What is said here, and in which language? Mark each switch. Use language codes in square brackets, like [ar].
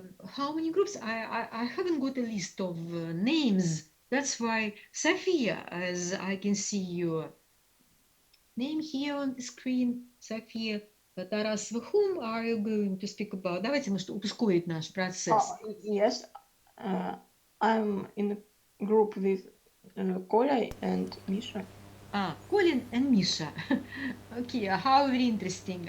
[en] How many groups? I haven't got a list of names. That's why, Sophia, as I can see your name here on the screen, Sophia Tarasova, whom are you going to speak about? [ru] Давайте, может, ускорить наш процесс. [en] Yes, I'm in a group with Коля and Misha. Colin and Misha. Okay, how very interesting.